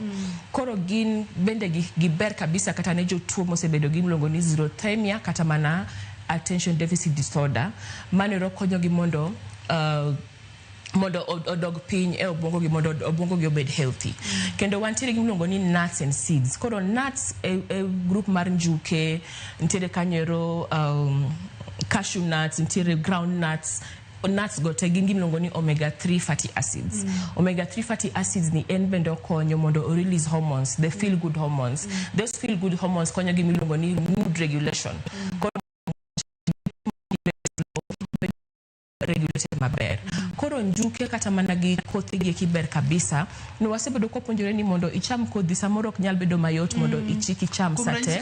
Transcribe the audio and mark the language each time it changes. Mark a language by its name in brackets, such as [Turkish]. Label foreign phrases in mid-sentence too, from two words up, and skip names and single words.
[Luo (Kenya and Tanzania)] Koro gin bende giber kabisa kata ne jotuo mosebedo gimiluongo ni xerothemia kata mana [English] attention deficit disorder [Luo (Kenya and Tanzania)] manero konyo gi mondo odog piny e obwongo gi mondo obwongo gi obed healthy. Kendo wantiere gimiluongo ni [English] nuts and seeds. [Luo (Kenya and Tanzania)] Koro nuts e group mar njuke ntiere kanyero [English] cashew nuts [Luo (Kenya and Tanzania)] ntiere [English] ground nuts [Luo (Kenya and Tanzania)] go te gin gimiluongo ni [English] omega 3 fatty acids. Omega 3 fatty acids [Luo (Kenya and Tanzania)] ni en bende konyo mondo [English] release hormones, the feel good hormones. Those feel good hormones [Luo (Kenya and Tanzania)] konyo gimiluongo ni [English] mood regulation. [Luo (Kenya and Tanzania)] Regulated maber. Koro njuke kata mana gi kothe gi kiber kabisa no wasebedo ko puonjore ni mondo icham kodhi samoro ok nyal bedo mayot mondo ichiki cham sate